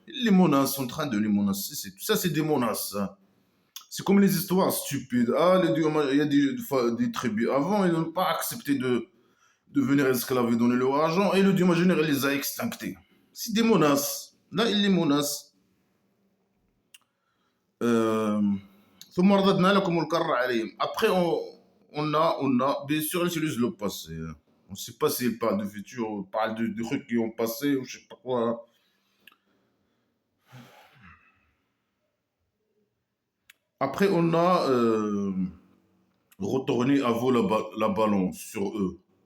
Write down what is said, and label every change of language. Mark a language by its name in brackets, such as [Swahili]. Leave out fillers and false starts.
[French] Les menaces sont en train de les menacer. Ça, c'est des menaces, ça. C'est comme les histoires stupides. Ah, il y a des tribus avant, ils n'ont pas accepté de devenir esclaves et donner leur argent. Et le dieu imaginaire, il les a extinctés. C'est des menaces. Là, il les menace. [Arabic] Euh, ثم رددنا لكم الكرة عليهم. [French] Après, bien sûr, ils utilisent le passé. On ne sait pas s'ils parlent du futur, on parle de trucs qui ont passé ou je sais pas quoi. Après, on a retourné à veau la ballon sur eux.